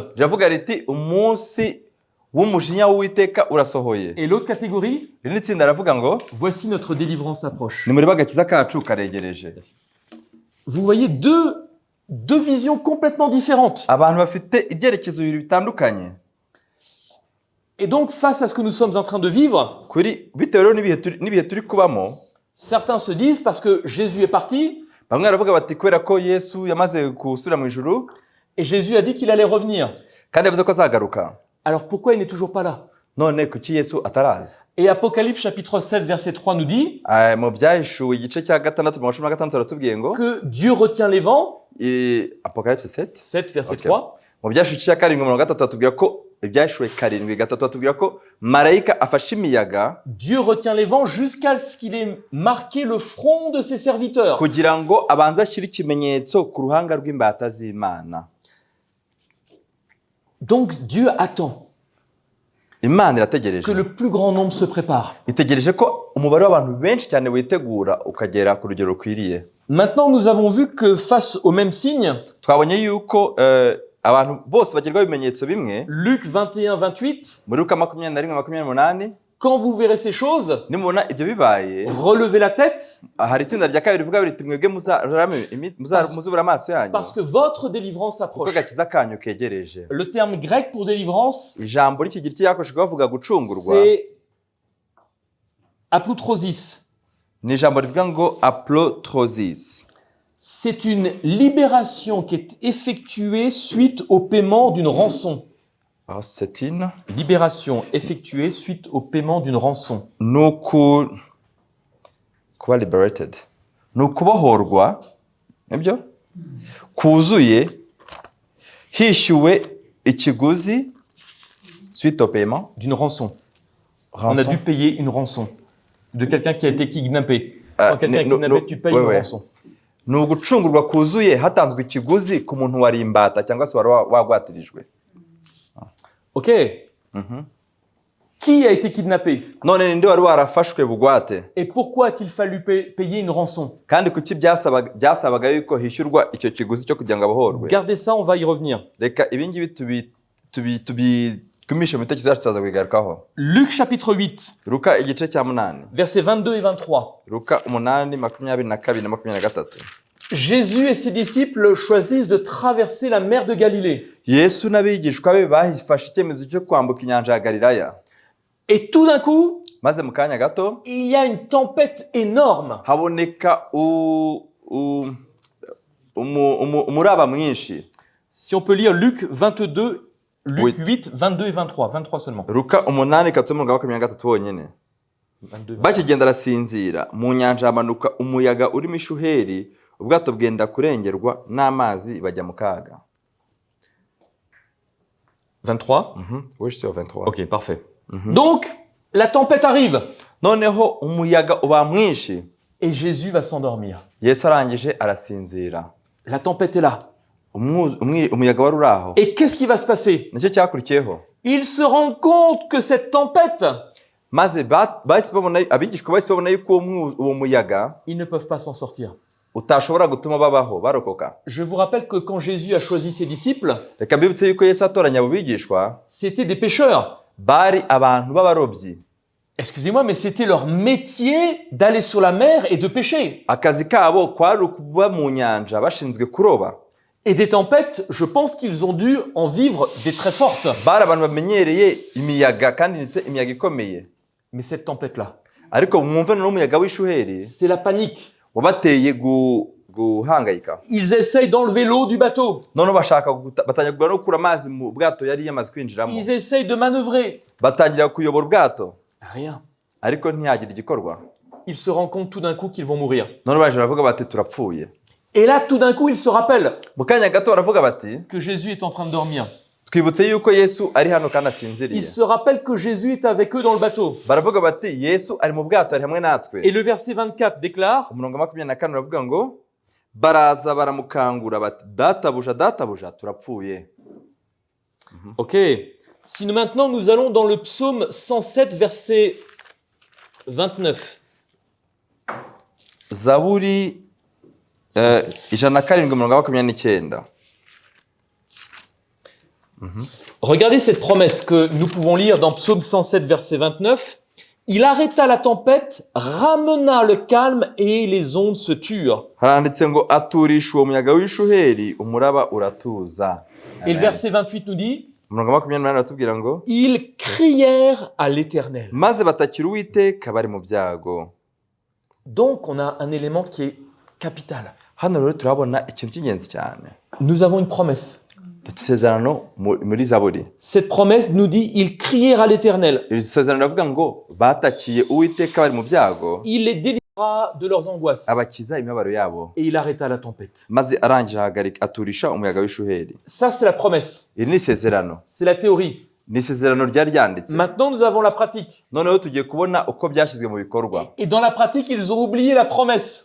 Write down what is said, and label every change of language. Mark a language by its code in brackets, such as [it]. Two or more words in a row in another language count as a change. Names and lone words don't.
[rw] riravuga riti umunsi w'umujinya w'Uwiteka urasohoye. [fr] Et l'autre catégorie, [rw] Irindi tsinda riravuga ngo [fr] voici notre délivrance approche. [rw] nimurebe agakiza kacu karegereje. [fr] Vous voyez deux visions complètement différentes. [rw] Abantu bafite ibyerekezo bibiri bitandukanye. [fr] Et donc, face à ce que nous sommes en train de vivre, [rw] Kuri bitewe rero n'ibihe turi kubamo, [fr] certains se disent, parce que Jésus est parti, [rw] bamwe baravuga bati kubera ko Yesu yamaze gusubira mu ijuru [fr] et Jésus a dit qu'il allait revenir. [rw] kandi yavuze ko azagaruka, [fr] Alors pourquoi il n'est toujours pas là? [rw] none kuki Yesu ataraza? [fr] Et Apocalypse chapitre 7 verset 3 nous dit [rw] Mu byahishuwe igice cya 6 mu 16 baratubwiye ngo [fr] que Dieu retient les vents, Apocalypse 7 7 verset Okay. 3, [rw] mu byahishuwe igice cya 7 mu 3 batubwira ko ibyahishuwe 7 batubwira ko marayika afashe imiyaga [fr] Dieu retient les vents jusqu'à ce qu'il ait marqué le front de ses serviteurs. [rw] kugira ngo abanze ashyire ikimenyetso ku ruhanga rw'imbata z'Imana. [fr] Donc Dieu attend [rw] Imana irategereje, [fr] que le plus grand nombre se prépare. [rw] itegereje ko umubare w'abantu benshi cyane witegura ukagera ku rugero rukwiriye. [fr] Maintenant, nous avons vu que face au même signe, [rw] Twabonye yuko abantu bose bagerwaho ibimenyetso bimwe. [fr] Luc 21-28, [rw] Muri Luka 21:28, [fr] quand vous verrez ces choses, [rw] nimubona ibyo bibaye, [fr] relevez la tête, [rw] hari itsinda rya kabiri rivuga riti mwebwe muzubura amaso yanyu [fr] parce que votre délivrance [rw] kuko [fr] approche. [rw] agakiza kanyu kegereje. [fr] Le terme grec pour délivrance, [rw] Ijambo ry'ikigiriki yakoreshejwe bavuga gucungurwa [fr] c'est aploutrosis. [rw] ni ijambo rivuga ngo aplotrosis. [fr] C'est une libération qui est effectuée suite au paiement d'une rançon. C'est une Libération effectuée suite au paiement d'une rançon. [rw] kuba liberated ni ukubohorwa, nibyo kuzuye hishyuwe ikiguzi [fr] suite au paiement D'une rançon. On a dû payer une rançon de quelqu'un qui a été kidnappé. Quand quelqu'un est kidnappé, tu payes une rançon. [rw] ni ugucungurwa kuzuye hatanzwe ikiguzi ku muntu wari imbata cyangwa se wari wagwatirijwe. [fr] Ok. Qui a été kidnappé? [rw] None ninde wari warafashwe bugwate? [fr] Et pourquoi a-t-il fallu payer une rançon? [rw] Kandi kuki byasabaga yuko hishyurwa icyo kiguzi cyo kugira ngo abohorwe? [fr] Gardez ça, on va y revenir. [rw] Reka ibingibi tubigumishe mu bitekerezo cyacu tuzaza kubigarukaho. [fr] Luc chapitre 8, [rw] Luka igice cya 8, [fr] versets 22 et 23. [rw] Luka 8:22 na 23. [fr] Jésus et ses disciples choisissent de traverser la mer de Galilée. [rw] Yesu n'abigishwa be bafashe icyemezo cyo kwambuka inyanja ya Galilaya. [fr] Et tout d'un coup, [rw] Maze mu kanya gato [fr] il y a une tempête énorme. [rw] haboneka umuraba mwinshi. [fr] Si on peut lire Luc 22, Luc 8. 8, 22 et 23. 23 seulement. [rw] Luka 8:23 wonyine. 22, 23. Bakigenda arasinzira mu nyanja hamanuka umuyaga urimo ishuheri, ubwato bwenda kurengerwa n'amazi bajya mu kaga. 23. [fr] Oui, je suis au 23. Ok, parfait. Donc, la tempête arrive [rw] Noneho umuyaga uba mwinshi, [fr] et Jésus va s'endormir. [rw] Yesu arangije arasinzira. [fr] La tempête est là. [rw] Umuyaga wari uraho. [fr] Et qu'est-ce qui va se passer? [rw] Nicyo cyakurikiyeho. [fr] Ils se rendent compte que cette tempête, [rw] Maze abigishwa bahise babona yuko uwo muyaga [fr] ils ne peuvent pas s'en sortir. [rw] utashobora gutuma babaho barokoka. [fr] Je vous rappelle que quand Jésus a choisi ses disciples, [rw] Reka mbibutse yuko Yesu atoranya abo bigishwa [fr] c'était des pêcheurs. [rw] bari abantu b'abarobyi. [fr] Excusez-moi, mais c'était leur métier d'aller sur la mer et de pêcher. [rw] Akazi kabo kwari ukuba mu nyanja bashinzwe kuroba. [fr] Et des tempêtes, je pense qu'ils ont dû en vivre des très fortes. [rw] bari abantu bamenyereye imiyaga kandi ndetse imiyaga ikomeye. [fr] Mais cette tempête-là, [rw] Ariko mwumve n'umuyaga w'ishuheri [fr] c'est la panique. [rw] wabateye guhangayika. [fr] Ils essayent d'enlever l'eau du bateau. [rw] None bashaka batangira no gukura amazi mu bwato yari yamaze kwinjiramo. [fr] Ils essayent de manœuvrer. [rw] Batangira kuyobora ubwato [fr] Rien. [rw] ariko ntihagire igikorwa. [fr] Ils se rendent compte tout d'un coup qu'ils vont mourir. [rw] None baje baravuga bati turapfuye. [fr] Et là, tout d'un coup, ils se rappellent [rw] Mu kanya gato baravuga bati [fr] que Jésus est en train de dormir. [rw] twibutse yuko Yesu ari hano kandi asinziriye. [fr] Ils se rappellent que Jésus est avec eux dans le bateau. [rw] Baravuga bati Yesu ari mu bwato ari hamwe natwe. [fr] Et le verset 24 déclare, [rw] Umurongo wa 24 uravuga ngo baraza baramukangura bati databuja databuja turapfuye. [fr] ok, si maintenant nous allons dans le psaume 107, verset 29. [rw] Zaburi 107 umurongo wa 29. [fr] Regardez cette promesse que nous pouvons lire dans Psaume 107, verset 29. Il arrêta la tempête, ramena le calme et les ondes se turent. [rw] Haranditse ngo aturisha uwo muyaga w'ishuheri umuraba uratuza. [fr] Et le verset 28 nous dit, [rw] Umurongo wa 28 uratubwira ngo [fr] ils crièrent à l'Éternel. [rw] maze batakira Uwiteka bari mu byago. [fr] Donc on a un élément qui est capital. [rw] Hano rero turabona ikintu cy'ingenzi cyane. [fr] Nous avons une promesse. [rw] Dufite isezerano muri Zaburi. [fr] Cette promesse nous dit, ils crièrent à l'Éternel. [rw] Iri sezerano ravuga ngo batakiye Uwiteka bari mu byago, [fr] Il les délivra de leurs angoisses. [rw] abakiza imibabaro yabo. [fr] Et il arrêta la tempête. [rw] Maze arangije ahagarika aturisha umuyaga w'ishuheri. [fr] Ça, c'est la promesse. [rw] Iri ni isezerano. [fr] C'est la théorie. [rw] Ni isezerano ryari ryanditse. [fr] Maintenant, nous avons la pratique. [rw] Noneho tugiye kubona uko byashyizwe mu bikorwa. [fr] Et dans la pratique, ils ont oublié la promesse.